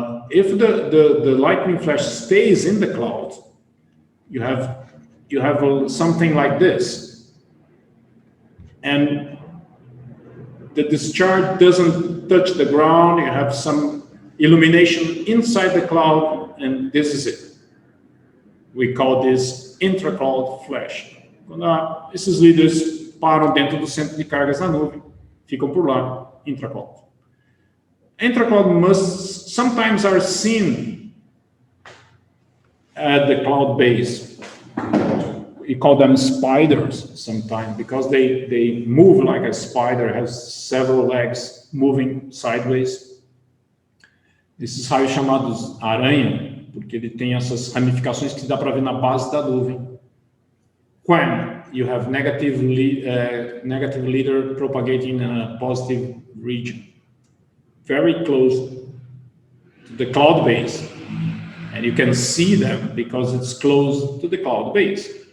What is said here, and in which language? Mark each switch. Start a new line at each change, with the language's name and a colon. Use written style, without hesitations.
English: If the lightning flash stays in the cloud, you have something like this, and the discharge doesn't touch the ground. You have some illumination inside the cloud, and this is it. We call this intra-cloud flash.
Portuguese: Quando esses líderes param dentro do centro de cargas da nuvem, ficam por lá, intra-cloud.
English: Intra-cloud musts sometimes are seen at the cloud base. We call them spiders sometimes because they move like a spider, has several legs moving sideways.
Portuguese: Esses raios chamados aranha, porque ele tem essas ramificações que dá para ver na base da nuvem.
English: When you have negative leader propagating in a positive region, very close to the cloud base, and you can see them because it's close to the cloud base.